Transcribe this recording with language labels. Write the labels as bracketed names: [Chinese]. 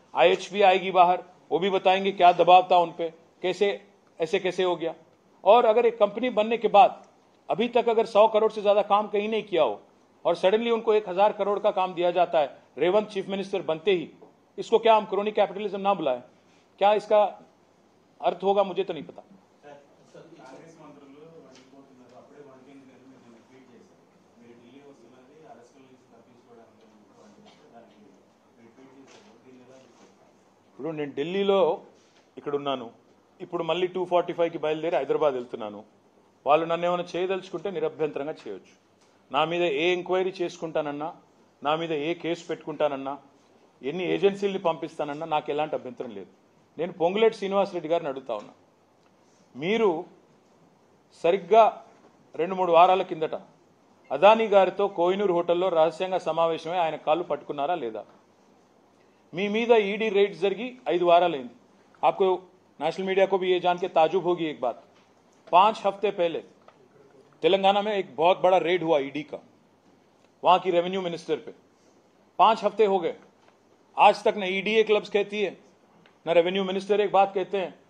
[Hindi] IHP आएगी बाहर, वो भी बताएंगे क्या दबाव था उन पे, कैसे ऐसे कैसे हो गया। और अगर एक कंपनी बनने के बाद अभी तक अगर 100 करोड़ से ज्यादा काम कहीं नहीं किया हो और सडनली उनको 1000 करोड़ का काम दिया जाता है रेवंत चीफ मिनिस्टर बनते ही, इसको क्या हम क्रोनी कैपिटलिज्म ना बुलाएं? क्या इसका अर्थ होगा? मुझे तो नहीं पता। [Telugu] కాంగ్రెస్ మంత్రులు వండిపోతున్నారు, అప్పుడే వండింది కానీ మీరు ట్వీట్ చేశారు. మీరు ఢిల్లీ వస్తున్నది అరెస్టుల నుంచి తప్పించుకోవడానికి దానికి మీరు ట్వీట్ చేశారు. దీన్ని ఎలా చూస్తారు? ఇప్పుడు నేను ఢిల్లీలో ఇక్కడ ఉన్నాను, ఇప్పుడు మళ్ళీ 245కి బయలుదేరి హైదరాబాద్ వెళ్తున్నాను. వాళ్ళు నన్ను ఏమైనా చేయదలుచుకుంటే నిరభ్యంతరంగా చేయొచ్చు. నా మీద ఏ ఎంక్వైరీ చేసుకుంటానన్నా, నా మీద ఏ కేసు పెట్టుకుంటానన్నా, ఎన్ని ఏజెన్సీల్ని పంపిస్తానన్నా నాకు ఎలాంటి అభ్యంతరం లేదు. నేను పొంగులేటి శ్రీనివాసరెడ్డి గారిని అడుగుతా ఉన్నా, మీరు సరిగ్గా 2-3 వారాల కిందట అదానీ గారితో కోహినూర్ హోటల్లో రహస్యంగా సమావేశమై ఆయన కాళ్ళు పట్టుకున్నారా లేదా? మీ మీద ఈడీ రైడ్స్ జరిగి 5 వారాలైంది. [Hindi] आपको नेशनल मीडिया को भी ये जान के ताजुब होगी एक बात, 5 हफ्ते पहले तेलंगाना में एक बहुत बड़ा रेड हुआ ईडी का, वहां की रेवेन्यू मिनिस्टर पे। 5 हफ्ते हो गए, आज तक न ईडी एक लफ्ज कहती है, न रेवेन्यू मिनिस्टर एक बात कहते हैं।